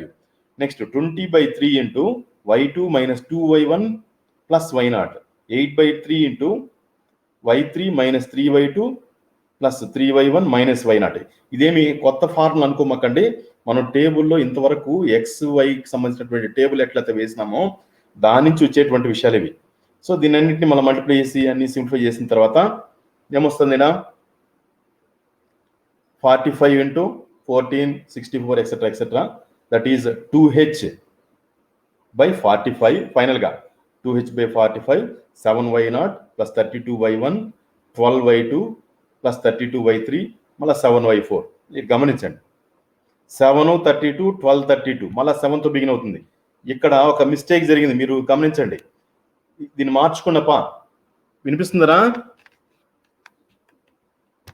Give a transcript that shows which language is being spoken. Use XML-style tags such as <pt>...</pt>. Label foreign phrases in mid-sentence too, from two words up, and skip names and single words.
<en>next 20/3 into y2 minus 2y1 plus y0, 8/3 into y3 minus 3y2 plus 3y1 minus y0.</en> <te>ఇదేమి కొత్త ఫార్ములా అనుకోమకండి, మనం టేబుల్లో ఇంతవరకు ఎక్స్ వైకి సంబంధించినటువంటి టేబుల్ ఎట్లయితే వేసినామో దాని నుంచి వచ్చేటువంటి విషయాలు ఇవి. సో దీని అన్నింటినీ మనం మల్టిప్లై చేసి అన్ని సింప్లిఫై చేసిన తర్వాత ఏమొస్తుంది, 45 ఇంటూ 14, 64</te> <en>etcetera etcetera, that is 2h by 45. ఫైనల్గా 2h by 45, 7y0 plus 32y1, 12y2 ప్లస్ 32y3, మళ్ళీ 7y4.</en> <te>మీరు గమనించండి, 7, 32, 12, 32, మళ్ళీ 7తో బిగిన్ అవుతుంది. ఇక్కడ ఒక మిస్టేక్ జరిగింది, మీరు గమనించండి. దీన్ని మార్చుకున్నప్పా, వినిపిస్తుందరా?</te>